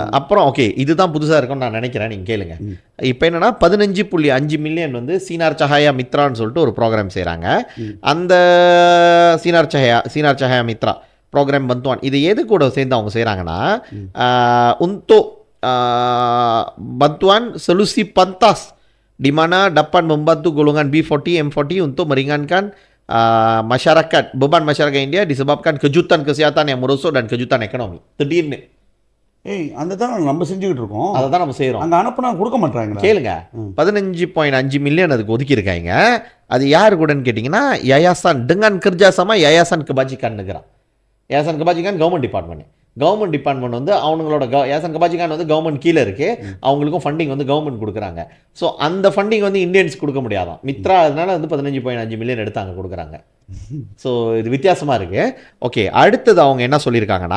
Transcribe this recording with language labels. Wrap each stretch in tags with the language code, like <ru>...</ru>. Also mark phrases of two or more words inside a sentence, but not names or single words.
<ta>அப்புறம் ஓகே, இதுதான் புதுசாக இருக்கும்னு நான் நினைக்கிறேன். நீங்கள் கேளுங்க. இப்போ என்னன்னா 15.5 மில்லியன் வந்து சீனார் சஹாயா மித்ரான்னு சொல்லிட்டு ஒரு ப்ரோக்ராம் செய்கிறாங்க. அந்த சீனார் சஹாயா மித்ரா ப்ரோக்ராம் பந்துவான் இது எது கூட சேர்ந்து அவங்க செய்கிறாங்கன்னா உந்தோ</ta> <ms>bantuan solusi pantas di mana dapat membantu golongan B40, M40 untuk meringankan masyarakat, beban masyarakat India disebabkan kejutan kesihatan yang merosot dan kejutan ekonomi.</ms> <ta>திடீர்னு அந்த தான் நம்ம செஞ்சுக்கிட்டு இருக்கோம். அதை தான் நம்ம செய்கிறோம். அங்கே அனுப்புனா கொடுக்க மாட்டாங்க. கேளுங்க, 15.5 மில்லியன் அதுக்கு ஒதுக்கியிருக்காங்க. அது யாரு கூடன்னு கேட்டிங்கன்னா யாயாசான்</ta> <ms>dengan kerjasama</ms> <ta>யாயாசான் kebajikan negara. யாயாசான் kebajikan</ta> <en>government department</en> <ta>வந்து அவங்களோட யாசன் கபாஜிகான் வந்து கவர்மெண்ட் கீழே இருக்குது. அவங்களுக்கும் ஃபண்டிங் வந்து கவர்மெண்ட் கொடுக்குறாங்க. ஸோ அந்த ஃபண்டிங் வந்து இந்தியன்ஸ் கொடுக்க முடியாதான். மித்ரா அதனால வந்து 15.5 மில்லியன் எடுத்து கொடுக்குறாங்க. ஸோ இது வித்தியாசமாக இருக்குது. ஓகே, அடுத்தது அவங்க என்ன சொல்லியிருக்காங்கன்னா</ta>